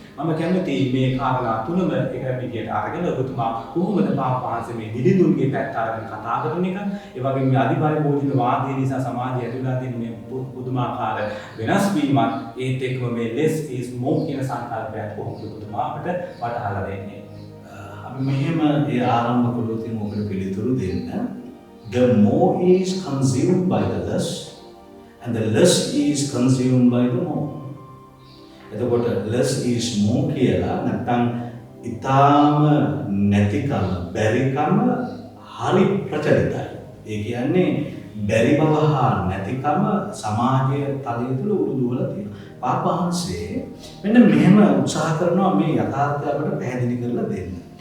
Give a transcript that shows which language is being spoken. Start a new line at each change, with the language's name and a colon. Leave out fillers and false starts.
Sinhala: මම කැමතියි මේ කාරණා තුනම එක විදියට අරගෙන ඔබතුමා කොහොමද පාපවහන්සේ මේ දිලිඳුන්ගේ පැත්ත අරගෙන කතා කරන එක, ඒ වගේම මේ අධිපරිභෝජන වාදය නිසා සමාජය ඇතුළත තියෙන මේ පුදුමාකාර වෙනස් වීමත් ඒත් එක්කම මේ less is more කියන සංකල්පයත් කොහොමද ඔබතුමා අපිට වටහාලා දෙන්නේ? අපි මෙහෙම ඒ ආරම්භ කළොත් ඔබට පිළිතුරු දෙන්න.
English: The more is consumed by the less and the less is consumed by the more.
Sinhala: එතකොට less is more කියලා නැත්නම් ඊටාම නැතිකම බැරිකම හරි ප්‍රචලිතයි. ඒ කියන්නේ බැරි බව හා නැතිකම සමාජයේ තලයේ තුල උරුදුවලා තියෙනවා. පාපවහන්සේ මෙන්න මෙහෙම උත්සාහ කරනවා මේ යථාර්ථය අපිට පැහැදිලි කරලා දෙන්න.